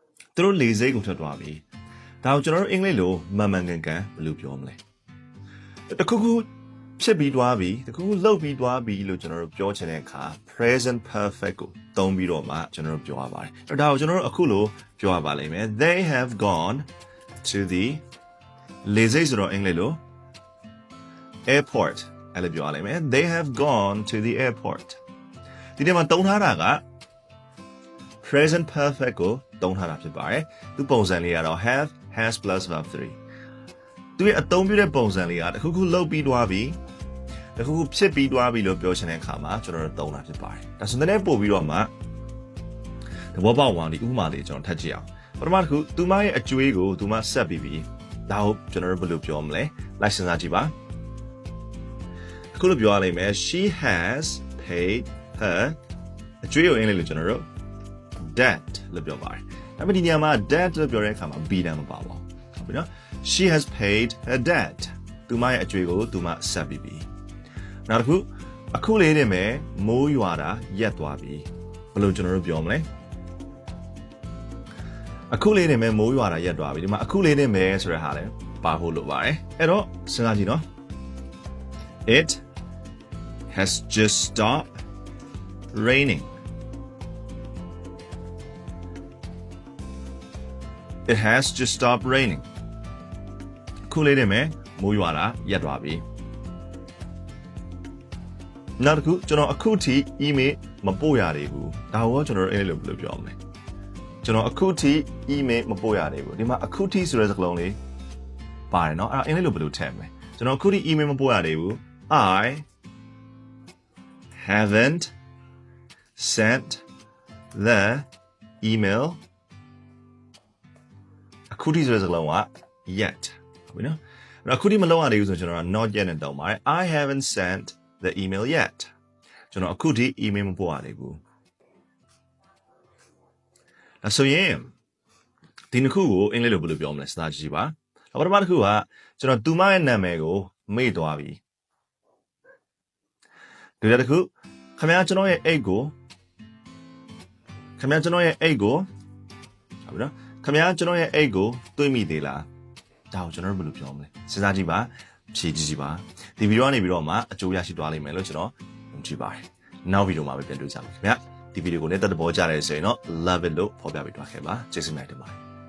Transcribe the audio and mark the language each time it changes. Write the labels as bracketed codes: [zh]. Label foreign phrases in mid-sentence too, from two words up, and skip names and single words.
[my] သူတို့လေစိတ်ကိုထွက်သွားပြီဒါကိုကျွန်တော်တို့အင်္ဂလိပ်လိုမှန်မှန်ကန်ကန်ဘယ်လိုပြောမလဲတခုခုဖြစ်ပြီးသွားပြီတခုခုလှုပ်ပြီးသွားပြီလို့ကျွန်တော်တို့ပြောချင်တဲ့အခါ [en] present perfect [my] ကိုသုံးပြီးတော့မှကျွန်တော်တို့ပြောရပါတယ်အဲ့ဒါကိုကျွန်တော်တို့အခုလိုပြောရပါ လိမ့်မယ် [en] they have gone to the [my] လေစိတ်ဆိုတော့အင်္ဂလိပ်လို airport အဲ့လိုပြောရလိမ့်မယ် [en] they have gone to the airport [my] ဒီနေ့မှာသုံးထားတာက present perfect ကိုသုံးထားတာဖြစ်ပါတယ်သူပုံစံလေးကတော့ [en] have has plus verb 3 [my] သူရဲ့အသုံးပြုတဲ့ပုံစံလေးကတခုခုလှုပ်ပြီးသွားပြီတခုခုဖြစ်ပြီးသွားပြီလို့ပြောချင်တဲ့အခါမှာကျွန်တော်တို့သုံးတာဖြစ်ပါတယ်ဒါဆို တဲ့ပို့ပြီးတော့မှသဘောပေါက်အောင်ဒီဥပမာလေးကျွန်တော်ထပ်ကြည့်အောင်ပထမတစ်ခုသူမရဲ့အကျွေးကိုသူမဆက် ပြီးပြီဒါဟုတ်ကျွန်တော်တို့ဘယ်လိုပြောမလဲလိုက်စဉ်းစားကြည့်ပါအခုလိုပြောရလိမ့်မယ် [en] she has paid her [my] အကျွေးကိုအင်္ဂလိပ်လိုကျွန်တော်တို့ debt လို့ပြောပါတယ်ဒါပေမဲ့ဒီနေရာမှာ debt လို့ပြောတဲ့အခါမှာ be တန်းမပါပါဘူးဟုတ်ပြီနော် [en] she has paid her debt [my] သူမရဲ့အကျွေးကိုသူမဆက်ပြီးပြီနောက်တစ်ခုအခုလေးနေမယ်မိုးရွာတာရက်သွားပြီဘယ်လိုကျွန်တော်တို့ပြောမလဲ အခုလေးနေမယ်မိုးရွာတာရက်သွားပြီဒီမှာအခုလေးနေမယ်ဆိုတဲ့ဟာလဲပါဖို့လိုပါတယ်အဲ့တော့စဉ်းစားကြည့်နော် [en] it has just stopped raining it has just stopped raining [my] ခုလေးနေမယ်မိုးရွာတာရက်သွားပြီနောက်တစ်ခုကျွန်တော်အခုထိ email မပို့ရသေးဘူးဒါကိုကျွန်တော်တို့အဲ့လိုဘယ်လိုပြောမလဲကျွန်တော်အခုထိ email မပို့ရသေးဘူးဒီမှာအခုထိဆိုတဲ့စကားလုံးလေးပါတယ်เนาะအဲ့ဒါအင်္ဂလိပ်လိုဘယ်လိုထည့်မလဲကျွန်တော်အခုထိ email မပို့ရသေးဘူး I [en] haven't sent the email [my] အခုထိဆိုတဲ့စကားလုံးက yet ဟုတ်ပြီနော်အခုထိမလုပ်ရသေးဘူးဆိုကျွန်တော်က [en] not yet [my] နဲ့တောင်းပါတယ် [en] I haven't sent the email yet [my] ကျွန်တော်အခုထိ email မပို့ရသေးဘူး ဒါဆိုရင်ဒီနှစ်ခုကိုအင်္ဂလိပ်လိုဘယ်လိုပြောမလဲစဉ်းစားကြည့်ပါပထမတစ်ခုကကျွန်တော်သူမရဲ့နာမည်ကိုမေ့သွားပြီ ဒုတိယတစ်ခုခင်ဗျားကျွန်တော်ရဲ့အိတ်ကိုဟုတ်ပြီနော်ခင်ဗျားကျွန်တော်ရဲ့အိတ်ကိုတွေးမိသေးလားဒါကိုကျွန်တော်တို့ဘယ်လိုပြောမလဲစဉ်းစားကြည့်ပါဖြေကြည့်ကြည့်ပါဒီဗီဒီယိုကနေပြီးတော့မှအကျိုးရရှိသွားလိမ့်မယ်လို့ကျွန်တော်ယုံကြည်ပါတယ်နောက်ဗီဒီယိုမှာပဲပြန်တွေ့ကြပါမယ်ခင်ဗျာဒီဗီဒီယိုကိုလည်းတက်တဲ့ဘောကြတယ်ဆိုရင်တော့ [en] love it [my] လို့ဖော်ပြပေးသွားခဲ့ပါကျေးဇူးများတင်ပါတယ်